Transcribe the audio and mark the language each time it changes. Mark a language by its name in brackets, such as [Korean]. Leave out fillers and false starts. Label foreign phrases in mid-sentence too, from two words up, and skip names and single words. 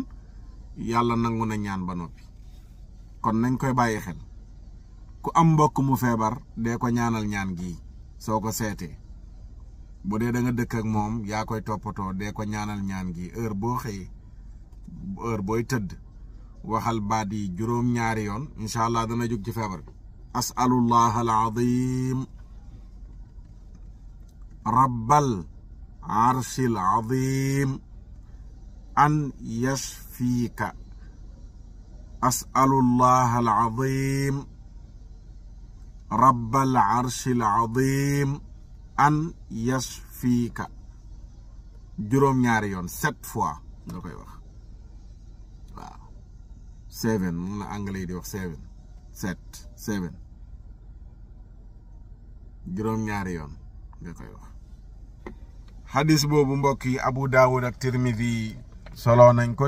[Wolof] yàlla nangu na ñaan ba noppi. kon nañ koy bàyyi xel ku am mbokk mu feebar dee ko ñaanal ñaan gi soo ko seetee. bu dee da nga dëkk ak moom yaa koy toppatoo dee ko ñaanal ñaan gi heure boo xëyee heure booy tëdd waxal baat yi juróom-ñaari yoon [Arabic] إن شاء الله [Wolof] dana jóg ci feebar bi. [Arabic] أسأل الله العظيم رب العرش العظيم أن يشفيك أسأل الله العظيم رب العرش العظيم أن يشفيك [Wolof] juróom-ñaari yoon 7 fois nga koy wax waaw 7 moom la anglais di wax 7 juróom-ñaari yoon nga koy wax xadis boobu mbokk yi Abu Daawud ak Tirmidi solo nañ ko.